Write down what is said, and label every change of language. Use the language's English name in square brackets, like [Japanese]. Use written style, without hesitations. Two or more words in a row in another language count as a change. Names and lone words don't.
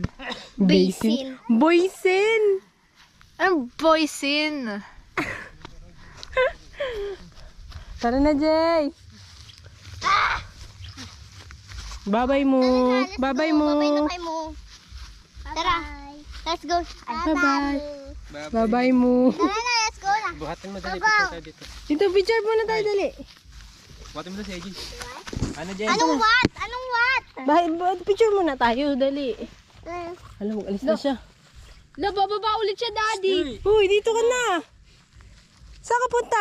[Filipino] Basin. Boysin! Ang boysin. Tara na, Jay! Babay mo! Babay mo! Babay na kayo mo. Tara. [English] Let's go. [Filipino] Bye-bye! Babay mo! Tara na, [English] let's go [Filipino] na. Buhatin mo dali. Picture tayo dito. Dito, picture muna tayo, dali. Buhatin mo dali si AJ. Ano, Jay? Anong what? Anong what? Picture muna tayo, dali. Alam mo, alis na siya. Nabababa ulit siya, daddy. Uy, dito ka na! Saan ka punta?